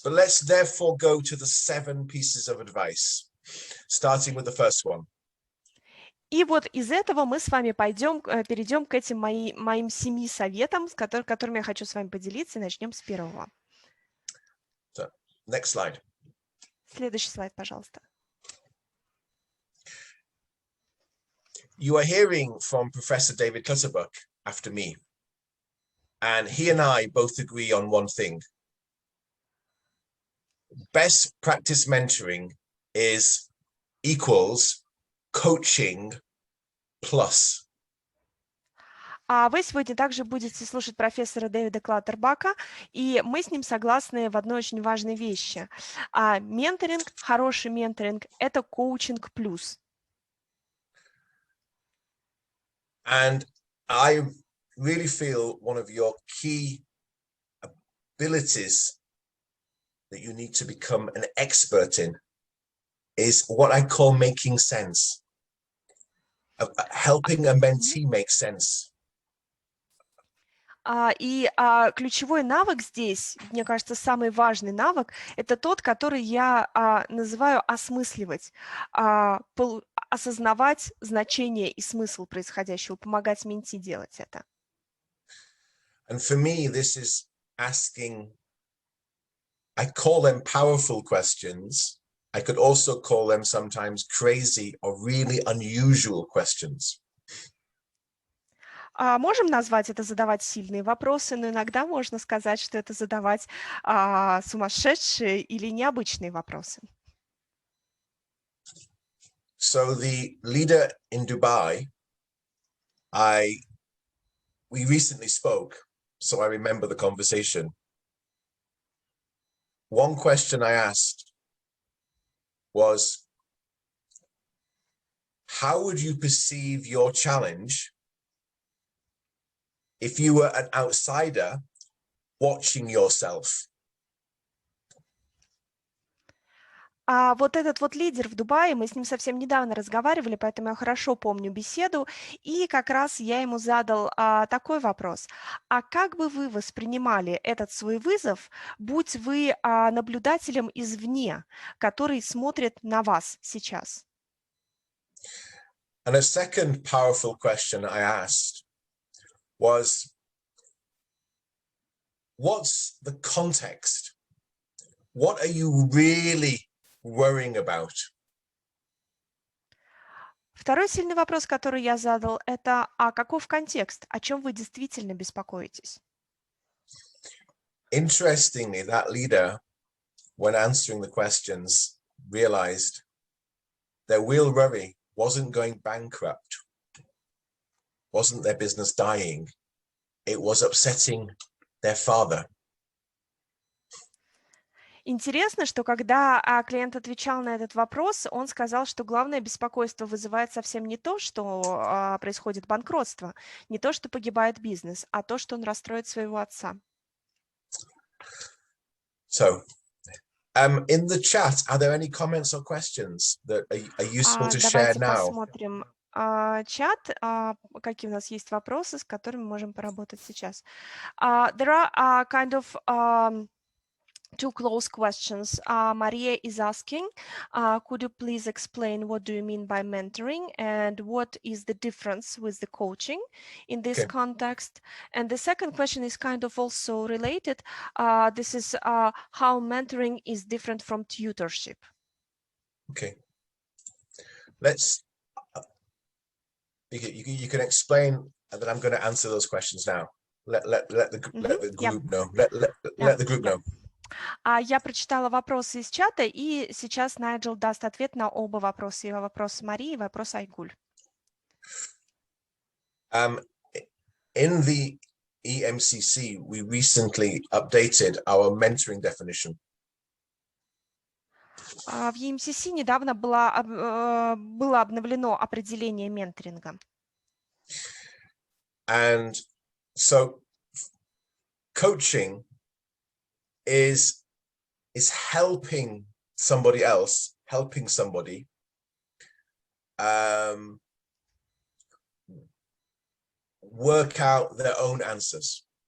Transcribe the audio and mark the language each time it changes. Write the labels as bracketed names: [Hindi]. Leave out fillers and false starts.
[English] But let's therefore go to the 7 pieces of advice, starting with the first one. [Russian] И вот из этого мы с вами перейдем к этим моим 7 советам, которыми я хочу с вами поделиться, и начнем с первого. [English] So, next slide. [Russian] Следующий слайд, пожалуйста. [English] You are hearing from Professor David Clutterbuck after me, and he and I both agree on one thing. Best practice mentoring is equals coaching plus. [Russian] Вы сегодня также будете слушать профессора Дэвида Клаттербака, и мы с ним согласны в одной очень важной вещи. Менторинг, хороший менторинг – это коучинг плюс. [English] And I really feel one of your key abilities that you need to become an expert in is what I call making sense, helping a mentee make sense. [Russian] И ключевой навык здесь, мне кажется, самый важный навык, это тот, который я называю осмысливать, осознавать значение и смысл происходящего, помогать менти делать это. [English] And for me, this is asking, I call them powerful questions. I could also call them sometimes crazy or really unusual questions. [Russian] Можем назвать это задавать сильные вопросы, но иногда можно сказать, что это задавать сумасшедшие или необычные вопросы. [English] So the leader in Dubai, we recently spoke, so I remember the conversation. One question I asked was, how would you perceive your challenge if you were an outsider watching yourself? [Russian] А вот этот вот лидер в Дубае, мы с ним совсем недавно разговаривали, поэтому я хорошо помню беседу, и как раз я ему задал такой вопрос. А как бы вы воспринимали этот свой вызов, будь вы наблюдателем извне, который смотрит на вас сейчас? [English] And a second powerful question I asked was, what's the context? What are you really worrying about? [Russian] Второй сильный вопрос, который я задал, это каков контекст, о чем вы действительно беспокоитесь? [English] Interestingly, that leader, when answering the questions, realized their real worry wasn't going bankrupt, wasn't their business dying, it was upsetting their father. [Russian] Интересно, что когда клиент отвечал на этот вопрос, он сказал, что главное беспокойство вызывает совсем не то, что происходит банкротство, не то, что погибает бизнес, а то, что он расстроит своего отца. [English] So, in the chat, are there any comments or questions that are useful to share [Russian] Давайте [English] now? [Russian] посмотрим чат, какие у нас есть вопросы, с которыми можем поработать сейчас. [English] There are kind of two close questions. Maria is asking, could you please explain what do you mean by mentoring and what is the difference with the coaching in this context? And the second question is kind of also related. This is how mentoring is different from tutorship. Okay. Let's, you can explain, and then I'm going to answer those questions now. Let the group know. Let the group know. [Russian] Я прочитала вопросы из чата, и сейчас Найджел даст ответ на оба вопроса, и вопрос Марии, и вопрос Айгуль. [English] In the EMCC, we recently updated our mentoring definition. [Russian] В EMCC недавно было обновлено определение менторинга. [English] And so coaching is helping somebody else, helping somebody work out their own answers.